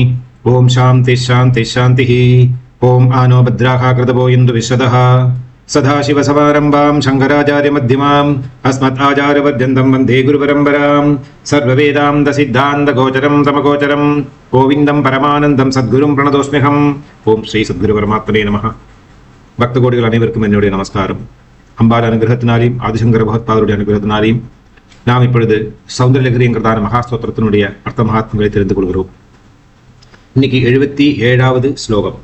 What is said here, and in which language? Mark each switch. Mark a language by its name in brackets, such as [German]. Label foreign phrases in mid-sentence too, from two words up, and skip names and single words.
[Sanskrit] ओं शान्ति शान्ति शान्तिः। ओं आनो भद्राः कृतवो इन्दु विश्वदः सदाशिवसमारम्भां शङ्कराचार्यमध्यमाम् अस्मदाचार्यपर्यन्तं वन्दे गुरुपरम्परां। सर्ववेदान्तसिद्धान्तगोचरं तमगोचरं गोविन्दं परमानन्दं सद्गुरुं प्रणतोऽस्म्यहम्। ओं श्री सद्गुरु परमात्मने नमः. [Tamil] பக்த கோடிகள் அனைவருக்கும் என்னுடைய நமஸ்காரம். அம்பாள் அனுகிரகத்தினாலையும் ஆதிசங்கர பகவத்பாதருடைய அனுகிரகத்தினாலையும் நாம் இப்பொழுது சௌந்தரலகரிங்கிறதான மகாஸ்தோத்திரத்தினுடைய அர்த்த மகாத்மங்களை தெரிந்து கொள்கிறோம். இன்னைக்கு 77வது ஸ்லோகம்.